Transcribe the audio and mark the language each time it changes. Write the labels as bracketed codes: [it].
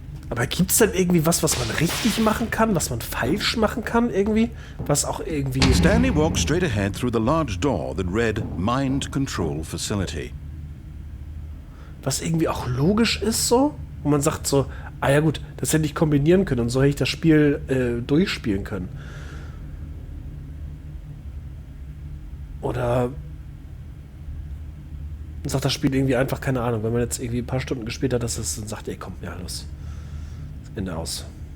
[de] Aber gibt es denn irgendwie was man richtig machen kann, was man falsch machen kann irgendwie? Was auch irgendwie... [en] Stanley walked straight ahead through the large door that read Mind Control Facility. [de] Was irgendwie auch logisch ist so? Und man sagt so, ah ja gut, das hätte ich kombinieren können und so hätte ich das Spiel durchspielen können. Oder sagt das Spiel irgendwie einfach, keine Ahnung, wenn man jetzt irgendwie ein paar Stunden gespielt hat, dass es dann sagt, ey komm, ja los. Ende aus.